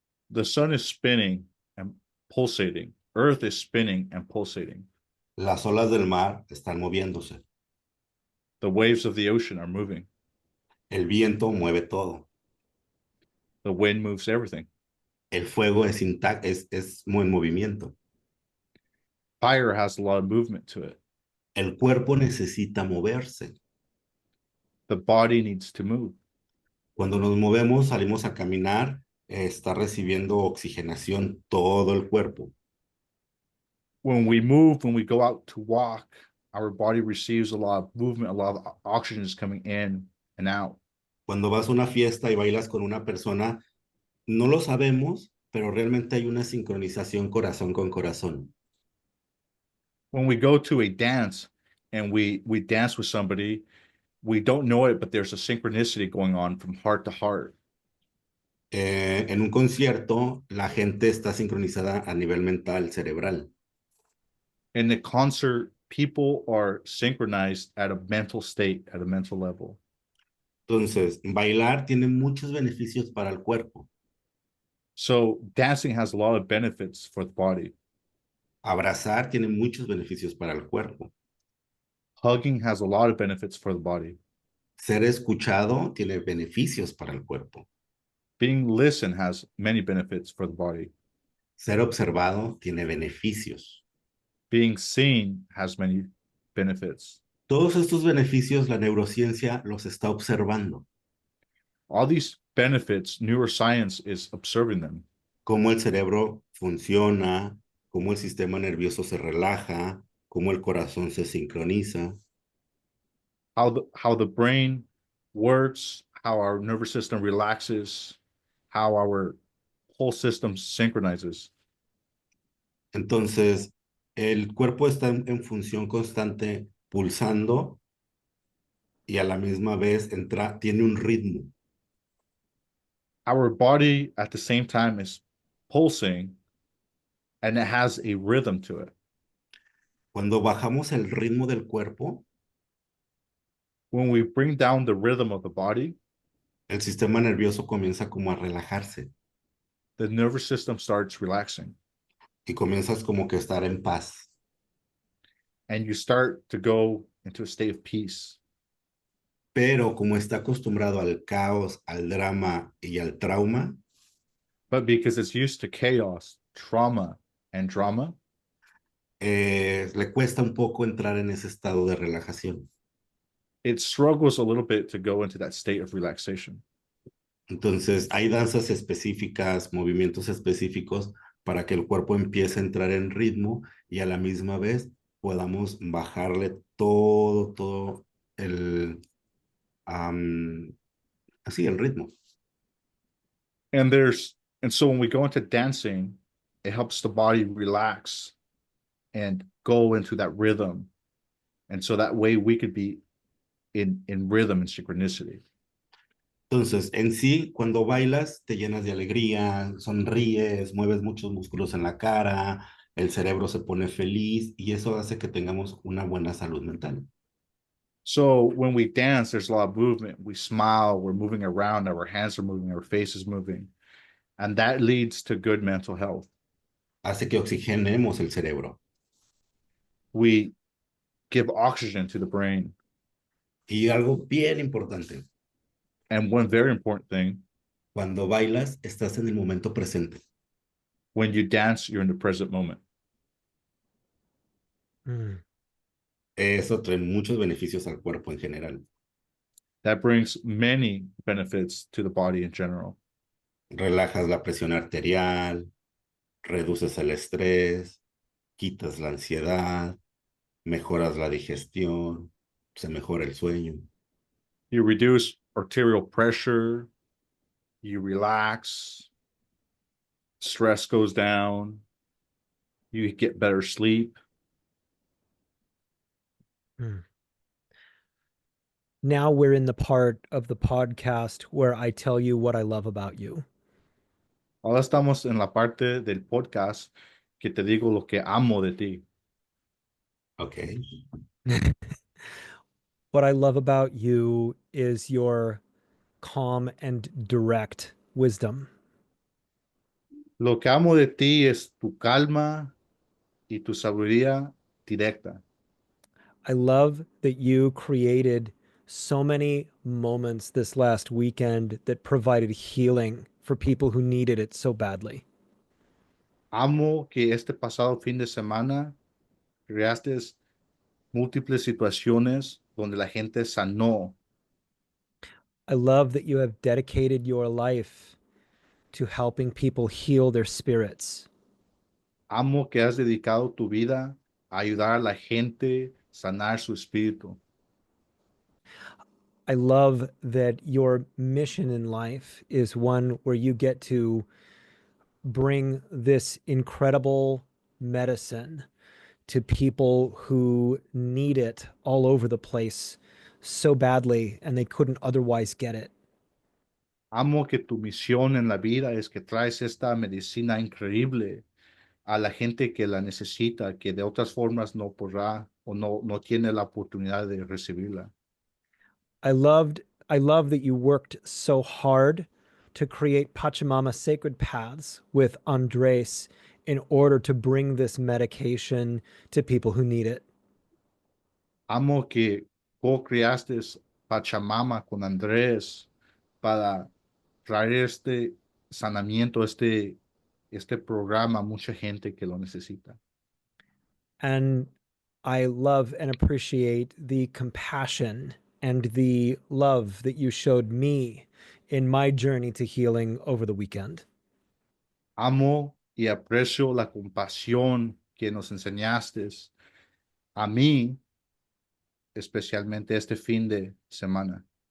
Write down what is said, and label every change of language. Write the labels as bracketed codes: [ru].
[en] The sun is spinning and pulsating. Earth is spinning and pulsating. [es] Las olas del mar están moviéndose. [en] The waves of the ocean are moving. [es] El viento mueve todo. [en] The wind moves everything. [es] El fuego es intacto, es muy en movimiento. [en] Fire has a lot of movement to it. [es] El cuerpo necesita moverse. [en] The body needs to move. [es] Cuando nos movemos, salimos a caminar, está recibiendo oxigenación todo el cuerpo. [en] When we move, when we go out to walk, our body receives a lot of movement, a lot of oxygen is coming in and out. [es] Cuando vas a una fiesta y bailas con una persona, no lo sabemos, pero realmente hay una sincronización corazón con corazón. [en] When we go to a dance and we dance with somebody, we don't know it, but there's a synchronicity going on from heart to heart. [es] En un concierto, la gente está sincronizada a nivel mental, cerebral. [en] In the concert, people are synchronized at a mental state, at a mental level. [es] Entonces, bailar tiene muchos beneficios para el cuerpo. [en] So dancing has a lot of benefits for the body. [es] Abrazar tiene muchos beneficios para el cuerpo. [en] Hugging has a lot of benefits for the body. [es] Ser escuchado tiene beneficios para el cuerpo. [en] Being listened has many benefits for the body. [es] Ser observado tiene beneficios. [en] Being seen has many benefits. [es] Todos estos beneficios la neurociencia los está observando. [en] All these benefits, neuroscience is observing them. [es] Cómo el cerebro funciona, cómo el sistema nervioso se relaja, cómo el corazón se sincroniza. [en] How the brain works, how our nervous system relaxes, how our whole system synchronizes. [es] Entonces, el cuerpo está en función constante, pulsando y a la misma vez tiene un ritmo. [en] Our body at the same time is pulsing and it has a rhythm to it. [es] Cuando bajamos el ritmo del cuerpo, [en] When we bring down the rhythm of the body, [es] el sistema nervioso comienza como a relajarse [en] the nervous system starts relaxing [es] y comienzas como que a estar en paz. [en] and you start to go into a state of peace. [es] Pero como está acostumbrado al caos, al drama y al trauma, [en] But because it's used to chaos, trauma, and drama, [es] le cuesta un poco entrar en ese estado de relajación. [en] it struggles a little bit to go into that state of relaxation. [es] Entonces, hay danzas específicas, movimientos específicos para que el cuerpo empiece a entrar en ritmo y a la misma vez podamos bajarle todo el, así, el ritmo. [en] And so when we go into dancing, it helps the body relax and go into that rhythm. And so that way we could be in rhythm and synchronicity. [es] Entonces, en sí, cuando bailas, te llenas de alegría, sonríes, mueves muchos músculos en la cara, el cerebro se pone feliz y eso hace que tengamos una buena salud mental. [en] So when we dance, there's a lot of movement. We smile, we're moving around, our hands are moving, our face is moving. And that leads to good mental health. [es] Hace que oxigenemos el cerebro. [en] We give oxygen to the brain. [es] Y algo bien importante, [en] And one very important thing, [es] cuando bailas, estás en el momento presente. [en] when you dance, you're in the present moment. Mm. [es] Eso trae muchos beneficios al cuerpo en general. [en] That brings many benefits to the body in general. [es] Relajas la presión arterial, reduces el estrés, quitas la ansiedad, mejoras la digestión, se mejora el sueño. [en] You reduce arterial pressure, you relax, stress goes down, you get better sleep. Now we're in the part of the podcast where I tell you what I love about you. [es] Ahora estamos en la parte del podcast que te digo lo que amo de ti. Ok. [en] What I love about you is your calm and direct wisdom. [es] Lo que amo de ti es tu calma y tu sabiduría directa. [en] I love that you created so many moments this last weekend that provided healing for people who needed it so badly. [es] Amo que este pasado fin de semana creaste múltiples situaciones donde la gente sanó. [en] I love that you have dedicated your life to helping people heal their spirits. [es] Amo que has dedicado tu vida a ayudar a la gente a sanar su espíritu. [en] I love that your mission in life is one where you get to bring this incredible medicine to people who need it all over the place so badly and they couldn't otherwise get it. [es] Amo que tu misión en la vida es que traes esta medicina increíble a la gente que la necesita, que de otras formas no podrá o no tiene la oportunidad de recibirla. [en] I love that you worked so hard to create Pachamama Sacred Paths with Andres in order to bring this medication to people who need it. [es] Amo que co-creaste Pachamama con Andrés para traer este sanamiento, este programa a mucha gente que lo necesita. [en] And I love and appreciate the compassion and the love that you showed me in my journey to healing over the weekend. [es] Amo y aprecio la compasión que nos enseñaste a mí, especialmente este fin de semana.